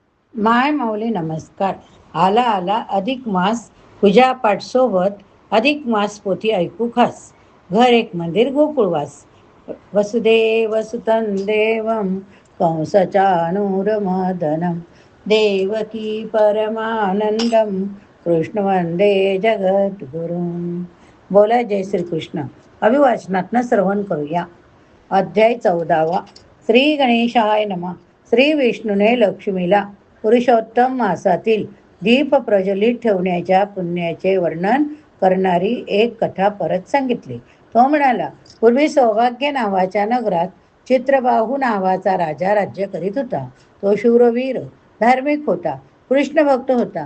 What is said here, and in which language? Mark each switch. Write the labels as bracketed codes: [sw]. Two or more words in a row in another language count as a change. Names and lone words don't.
[mr] माय माऊली नमस्कार. आला आला अधिक मास, पूजा पाठ सोबत अधिक मास पोथी ऐकू खास. घर एक मंदिर गोकुळवास. [sa] वसुदेव सुतं देवं कंसचाणूरमर्दनं देवकी परमानंदम कृष्ण वंदे जगद्गुरुं. [mr] बोला जय श्रीकृष्ण. अभिवाचनातनं श्रवण करूया. अध्याय 14. [sa] श्री गणेशाय नमः. [mr] श्री विष्णूने लक्ष्मीला पुरुषोत्तम मासातील दीप प्रज्वलित ठेवण्याच्या पुण्याचे वर्णन करणारी एक कथा परत सांगितली. तो म्हणाला, पूर्वी सौभाग्य नावाच्या नगरात चित्रबाहू नावाचा राजा राज्य करीत होता. तो शूरवीर, धार्मिक होता, कृष्ण भक्त होता.